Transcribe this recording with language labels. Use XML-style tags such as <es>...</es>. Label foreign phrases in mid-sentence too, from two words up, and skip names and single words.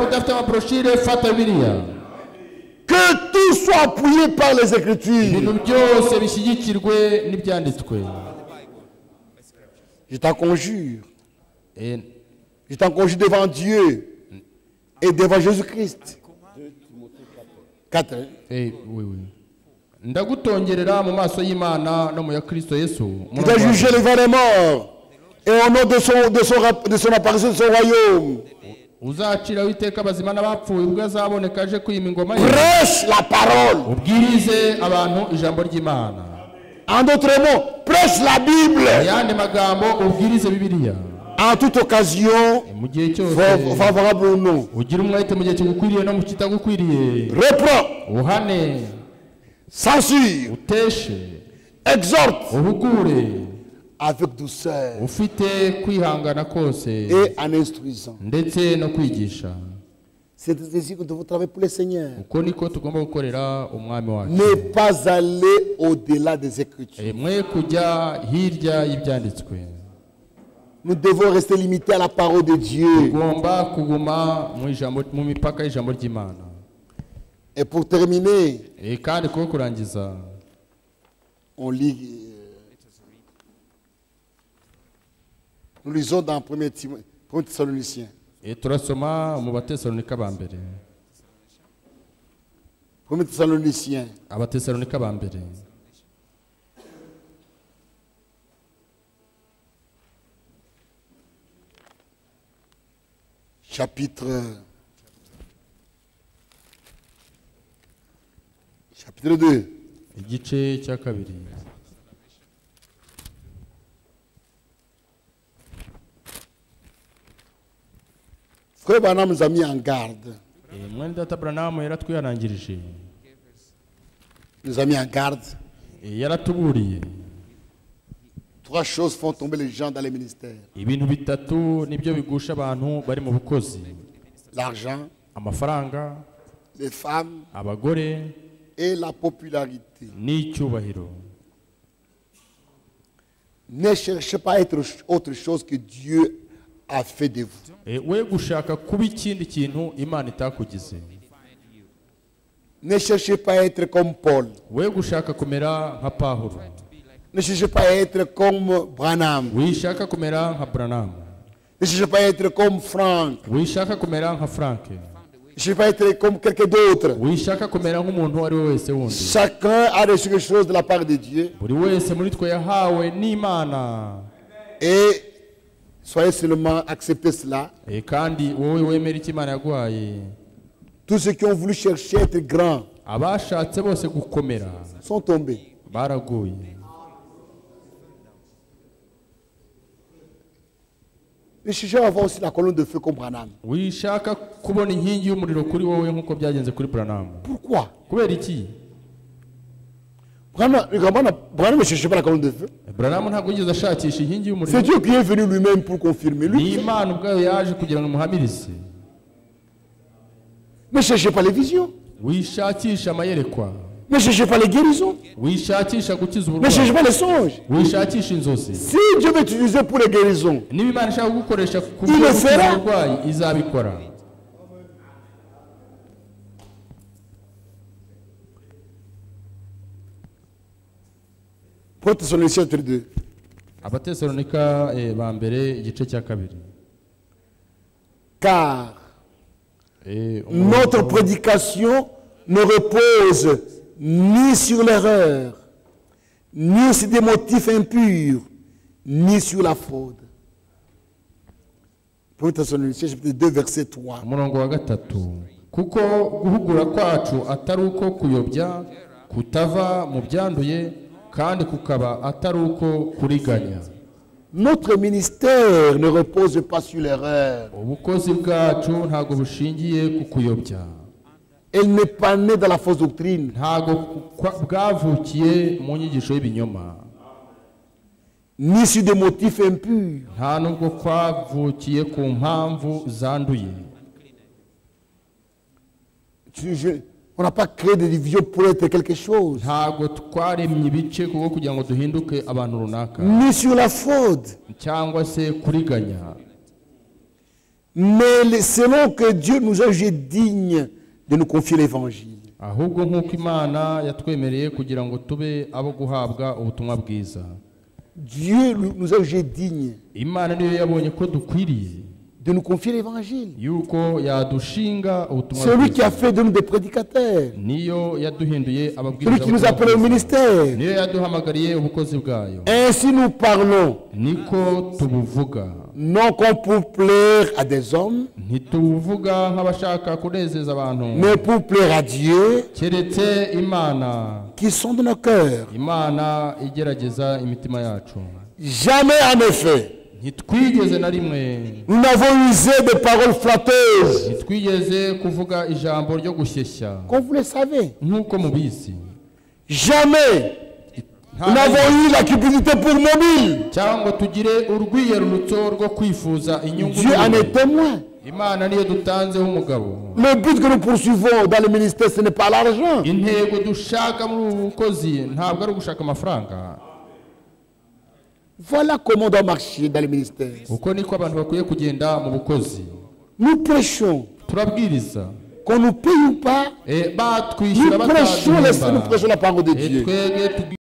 <fr>Que tout soit appuyé par les Écritures. Je t'en conjure. Je t'en conjure devant Dieu et devant Jésus-Christ. 4. Oui.</fr> <rw>ndagutongerera mu maso y'Imana no mu ya Kristo Yesu.</rw> <fr>Tu dois juger les vrais morts et au nom de son apparition de son royaume.</fr> <rw>Uzacira witeka abazima n'abapfuye ubwo azaboneka aje kwima ingoma ye.</rw> <fr>Prêche la parole.</fr> <rw>Ubwirize abantu ijambo ry'Imana.</rw> <fr>En d'autres mots, prêche la Bible.</fr> <rw>Yandi magambo ubwirize Bibiliya.</rw> <fr>En toute occasion, favorable ou non.</fr> <rw>Ugira umwete mu gihe kigukwiriye no mu kitagukwiriye.</rw> <fr>Reprends.</fr> <rw>Uhane.</rw> <fr>Censure.</fr> <rw>Uteshe.</rw> <fr>Exhorte.</fr> <rw>Ubugure.</rw> <fr>Avec douceur.</fr> <rw>Ufite kwihangana kose.</rw> <fr>Et en instruisant.</fr> <rw>Ndetse no kwigisha.</rw> <fr>C'est ainsi que vous travaillez pour le Seigneur.</fr> <rw>Uko niko tugomba gukorera umwami wacu.</rw> <fr>Ne pas aller au-delà des Écritures.</fr> <rw>Mwe kujya hirya y'ibyanditswe.</rw> <fr>Nous devons rester limités à la parole de Dieu.</fr> <rw>Tugomba kuguma mu mipaka y'ijambo ry'Imana.</rw> <fr>Et pour terminer,</fr> <rw>kandi ko kurangiza,</rw> <fr>on lit, nous lisons dans 1 Thessaloniciens.</fr> <rw>Et turasoma mu Batesalonika ba mbere.</rw> <fr>1 Thessaloniciens.</fr> <rw>Abatesalonika ba mbere.</rw> <fr>Chapitre 2.</fr> <rw>Igice cya kabiri.</rw> <fr>Frère Branham nous a mis en garde.</fr> <rw>Mwenda Branham yaratwihanangirije.</rw> <fr>Nous a mis en garde.</fr> <rw>Yaratuburiye.</rw> <fr>3 choses font tomber les gens dans les ministères.</fr> <rw>Ibintu bitatu nibyo bigusha abantu bari mu bukozi.</rw> <fr>L'argent,</fr> <rw>amafaranga,</rw> <fr>les femmes,</fr> <rw>abagore,</rw> <fr>et la popularité.</fr> <rw>N'icyubahiro.</rw> <fr>Ne cherchez pas à être autre chose que Dieu a fait de vous.</fr> <rw>We gushaka kuba ikindi kintu Imana itakugize.</rw> <fr>Ne cherchez pas à être comme Paul.</fr> <rw>We gushaka kumera nka Pawulo.</rw> <fr>Ne cherchez pas à être comme Branham.</fr> <rw>Wishaka kumera nka Branham.</rw> <fr>Ne cherchez pas à être comme Frank.</fr> <rw>Wishaka kumera nka Frank.</rw> <fr>Ne cherchez pas à être comme quelqu'un d'autre.</fr> <rw>Wishaka kumera nk'umuntu ari we wese wundi.</rw> <fr>Chacun a reçu quelque chose de la part de Dieu.</fr> <rw>Buri wese muri twe yahawe n'Imana.</rw> <fr>Et soyez seulement accepter cela.</fr> <rw>Kandi wowe wemera icyo Imana yaguhaye.</rw> <fr>Tous ceux qui ont voulu chercher à être grands</fr> <rw>abashatse bose gukomera</rw> <fr>sont tombés.</fr> <rw>Baraguye.</rw> <fr>Ne cherchez pas à avoir aussi la colonne de feu comme Branham.</fr> <rw>Wishaka kubona inkingi y'umuriro kuri wowe nkuko byagenze kuri Branham.</rw> <fr>Pourquoi?</fr> <rw>Kubera iki?</rw> <fr>Branham ne cherchait pas la colonne de feu.</fr> <rw>Branham ntabwo yigeze ashakisha inkingi y'umuriro.</rw> <fr>C'est Dieu qui est venu lui-même pour confirmer.</fr> <rw>Ni Imana ubwayo yaje kugira ngo muhamirize.</rw> <fr>Ne cherchez pas les visions.</fr> <rw>Wishakisha amayerekwa.</rw> <fr>Ne cherchez pas les guérisons.</fr> <rw>Wishakisha gukiza</rw> <fr>Ne</fr> <rw>uburwayi.</rw> <fr>cherchez pas les songes.</fr> <rw>Wishakisha inzozi.</rw> <fr>Si Dieu veut utiliser pour les guérisons,</fr> <rw>niba Imana ishaka gukoresha ku</rw> <fr>il le fera.</fr> <rw>Uburwayi izabikora.</rw> <fr>Pour Thessaloniciens 2.</fr> <rw>Abatesalonika ba mbere igice cya kabiri.</rw> <fr>Car notre prédication ne repose ni sur l'erreur, ni sur des motifs impurs, ni sur la fraude. Pour Thessaloniciens chapitre 2 verset 3.</fr> <rw>Umurongo wa gatatu. Kuko guhugura kwacu atari uko kuyobya kutava mu byanduye kandi kukaba atari uko kuriganya.</rw> <fr>Notre ministère ne repose pas sur l'erreur.</fr> <rw>Ubukozi bwacu ntago bushingiye ku kuyobya.</rw> <fr>Elle n'est pas née dans la fausse doctrine.</fr> <rw>Ntago bwavukiye mu nyigisho y'ibinyoma.</rw> <fr>ni sur des motifs impurs.</fr> <rw>nta nubwo kwavukiye ku mpamvu zanduye.</rw> <fr>On n'a pas créé des divisions pour être quelque chose.</fr> <rw>ntabwo twaremye ibice kuko kugira ngo duhinduke abantu runaka,</rw> <fr>Ni sur la fraude.</fr> <rw>cyangwa se kuriganya.</rw> <fr>Mais selon que Dieu nous a jugés dignes de nous confier l'évangile.</fr> <rw>ahubwo nk'uko Imana yatwemereye kugira ngo tube abo guhabwa ubutumwa bwiza.</rw> <fr>Dieu nous a jugés dignes</fr> <rw>Imana niyo yabonye ko dukwiriye</rw> <fr>de nous confier l'évangile.</fr> <rw>yuko yadushinga ubutumwa</rw> <fr>Celui qui a</fr> <rw>bwiza.</rw> <fr>fait de nous des prédicateurs.</fr> <rw>Niyo yaduhinduye</rw> <fr>Celui qui nous a appelés au ministère.</fr> <rw>niyo yaduhamagariye ubukozi bwayo.</rw> <fr>Ainsi nous parlons,</fr> <rw>niko tubuvuga,</rw> <fr>non comme pour plaire à des hommes,</fr> <rw>ntitubuvuga nk'abashaka kunezeza abantu,</rw> <fr>mais pour plaire à Dieu</fr> <rw>keretse Imana,</rw> <fr>qui sonde nos cœurs.</fr> <rw>Imana igerageza imitima yacu.</rw> <fr>Jamais en effet,</fr> <rw>ntitwigeze na rimwe,</rw> <fr>nous n'avons usé de paroles flatteuses,</fr> <rw>ntitwigeze kuvuga ijambo ryo gushyeshya</rw> <fr>comme vous le savez.</fr> <rw>nk'uko mubizi.</rw> <fr>Jamais nous n'avons eu la cupidité pour mobile.</fr> <rw>cyangwa tugire urwiyerurutso rwo kwifuza inyungu.</rw> <fr>Dieu en est témoin.</fr> <rw>Imana niyo dutanzeho umugabo.</rw> <fr>Le but que nous poursuivons dans le ministère, ce n'est pas l'argent.</fr> <rw>intego dushaka muri ubu bukozi ntabwo ari ugushaka amafaranga.</rw> <fr>Voilà comment on doit marcher dans le ministère.</fr> <rw>uko niko abantu bakwiye kugenda mu bukozi.</rw> <fr>Nous prêchons,</fr> <rw>turabwiriza,</rw> <fr>qu'on nous paye ou pas,</fr> <rw>batwishyura</rw> <fr>nous prêchons</fr> <rw>bataduhemba,</rw> <fr>la parole de Dieu.</fr> <rw>twebwe</rw>